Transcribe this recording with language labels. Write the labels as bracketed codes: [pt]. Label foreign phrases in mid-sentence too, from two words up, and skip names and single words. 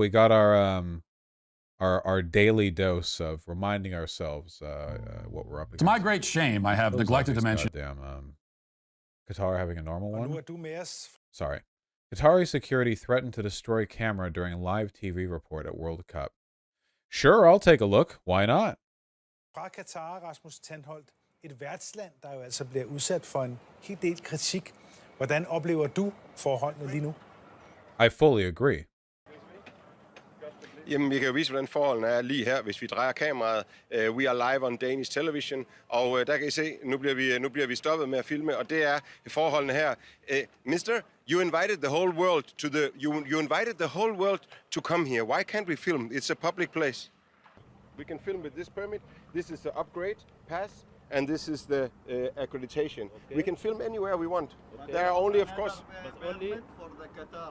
[en] We got our daily dose of reminding ourselves what we're up against. To my great shame, I have neglected to mention... Goddamn, Qatar having a normal one? Sorry. Qatari security threatened to destroy camera during live TV report at World Cup. Sure, I'll take a look. Why not? [da] Fra Qatar, Rasmus Tandholt, et værtsland, der jo altså bliver udsat for en hel del kritik. Hvordan oplever du forholdene lige nu? [en] I fully agree. [da] Jamen, vi kan jo vise, hvordan forholdene er lige her, hvis vi drejer kameraet. [en] We are live on Danish television, [da] og der kan I se, nu bliver vi stoppet med at filme, og det er forholdene her. [en] Mister, you invited the whole world to you invited the whole world to come here. Why can't we film? It's a public place. We can film with this permit. This is the upgrade pass, and this is the accreditation. Okay. We can film anywhere we want. Okay. There are only, of course... Permit for the Qatar.